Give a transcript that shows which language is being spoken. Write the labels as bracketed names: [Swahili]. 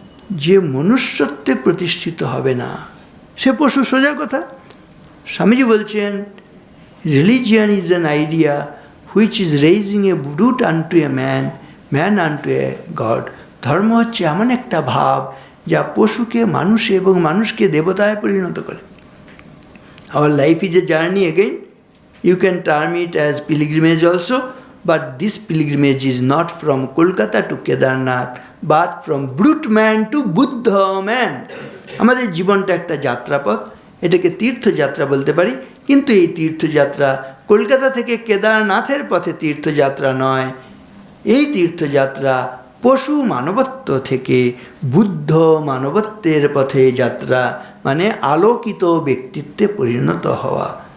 [Bangla] যে মনুষ্যত্বে প্রতিষ্ঠিত হবে না সে পশু, সোজা কথা। [English] স্বামীজি বলছেন, religion is an idea which is raising a brute unto a man, man unto a god. [Bangla] ধর্ম হচ্ছে এমন একটা ভাব যা পশুকে মানুষে এবং মানুষকে দেবতায় পরিণত করে। [English] Our life is a journey again. You can term it as pilgrimage also, but this pilgrimage is not from Kolkata to Kedarnath, but from brute man to Buddha man. [Bangla] আমাদের জীবনটা একটা যাত্রাপথ, এটাকে তীর্থযাত্রা বলতে পারি, কিন্তু এই তীর্থযাত্রা কলকাতা থেকে কেদারনাথের পথে তীর্থযাত্রা নয়। এই তীর্থযাত্রা পশু মানবত্ব থেকে বুদ্ধ মানবত্বের পথে যাত্রা, মানে আলোকিত ব্যক্তিত্বে পরিণত হওয়া।